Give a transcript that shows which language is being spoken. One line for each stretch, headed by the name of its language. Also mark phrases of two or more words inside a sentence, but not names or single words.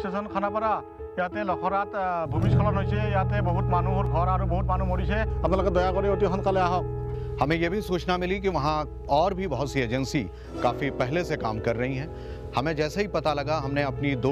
Assamese: খানাপাৰা ইয়াতে লখৰাত ভূমিস্খলন হৈছে ইয়াতে বহুত মানুহৰ ঘৰ আৰু বহুত মানুহ মৰিছে আপোনালোকে দয়া কৰি অতি সোনকালে আহক
Hindi: हमें यह भी सूचना मिली कि वहाँ और भी बहुत सी एजेंसी काफ़ी पहले से काम कर रही हैं हमें जैसे ही पता लगा हमने अपनी 2